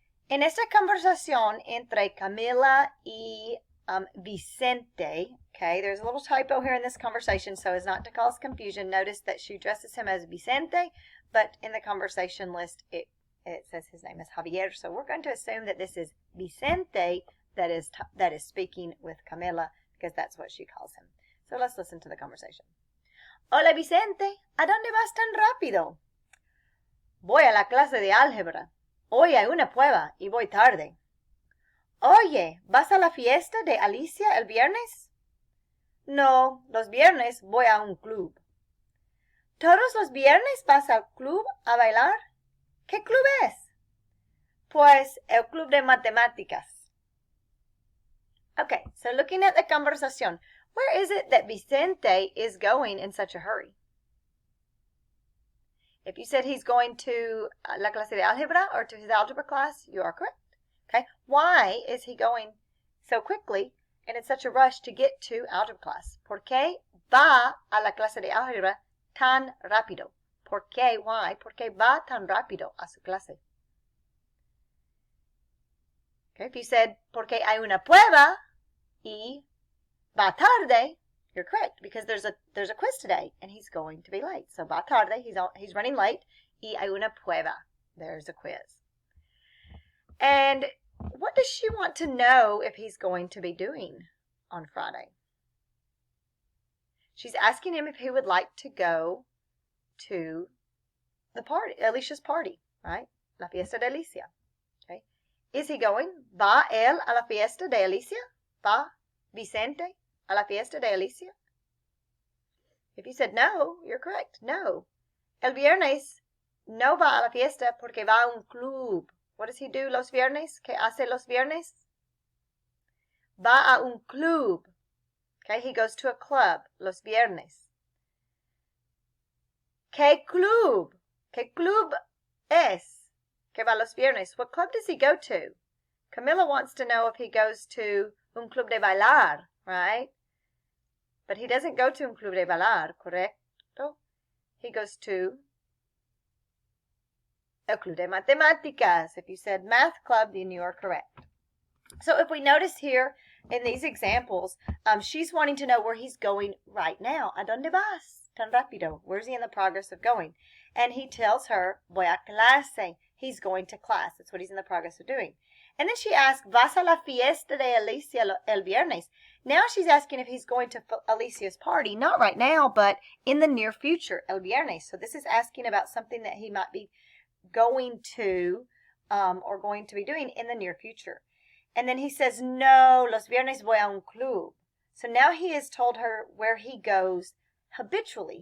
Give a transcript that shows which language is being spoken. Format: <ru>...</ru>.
<es>En esta conversación entre Camila y Vicente,</es> <en>okay, there's a little typo here in this conversation, so as not to cause confusion, notice that she addresses him as Vicente, but in the conversation list it it says his name is Javier. So we're going to assume that this is Vicente that is speaking with Camila, because that's what she calls him. So let's listen to the conversation.</en> <es>Hola Vicente, ¿a dónde vas tan rápido? Voy a la clase de álgebra. Hoy hay una prueba y voy tarde. Oye, ¿vas a la fiesta de Alicia el viernes? No, los viernes voy a un club. ¿Todos los viernes vas al club a bailar? ¿Qué club es? Pues el club de matemáticas.</es> <en>Okay, so looking at the conversation, where is it that Vicente is going in such a hurry? If you said he's going to</en> <es>la clase de álgebra</es> <en>or to his algebra class, you are correct. Okay, why is he going so quickly and in such a rush to get to algebra class?</en> <es>¿Por qué va a la clase de álgebra tan rápido? ¿Por qué?</es> <en>Why?</en> <es>¿Por qué va tan rápido a su clase?</es> <en>Okay, if you said,</en> <es>porque hay una prueba y va tarde,</es> <en>you're correct, because there's a quiz today and he's going to be late. So</en> <es>va tarde,</es> <en>he's running late,</en> <es>y hay una prueba.</es> <en>There's a quiz. And what does she want to know if he's going to be doing on Friday? She's asking him if he would like to go to the party, Alicia's party, right?</en> <es>La fiesta de Alicia. Okay.</es> <en>Is he going?</en> <es>¿Va él a la fiesta de Alicia? ¿Va Vicente a la fiesta de Alicia?</es> <en>If you said no, you're correct.</en> <es>No. El viernes no va a la fiesta porque va a un club.</es> <en>What does he do</en> <es>los viernes? ¿Qué hace los viernes? Va a un club.</es> <en>Okay, he goes to a club</en> <es>los viernes. ¿Qué club? ¿Qué club es? Que va los viernes.</es> <en>What club does he go to? Camila wants to know if he goes to</en> <es>un club de bailar,</es> <en>right? But he doesn't go to</en> <es>un club de bailar, correcto?</es> <en>He goes to</en> <es>el club de matemáticas.</es> <en>If you said math club, then you are correct. So if we notice here in these examples, she's wanting to know where he's going right now.</en> <es>¿A dónde vas tan rápido?</es> <en>Where's he in the progress of going? And he tells her,</en> <es>voy a clase.</es> <en>He's going to class. That's what he's in the progress of doing. And then she asks,</en> <es>¿vas a la fiesta de Alicia el viernes?</es> <en>Now she's asking if he's going to Alicia's party. Not right now, but in the near future,</en> <es>el viernes.</es> <en>So this is asking about something that he might be going to or going to be doing in the near future. And then he says,</en> <es>no, los viernes voy a un club.</es> <en>So now he has told her where he goes habitually.</en>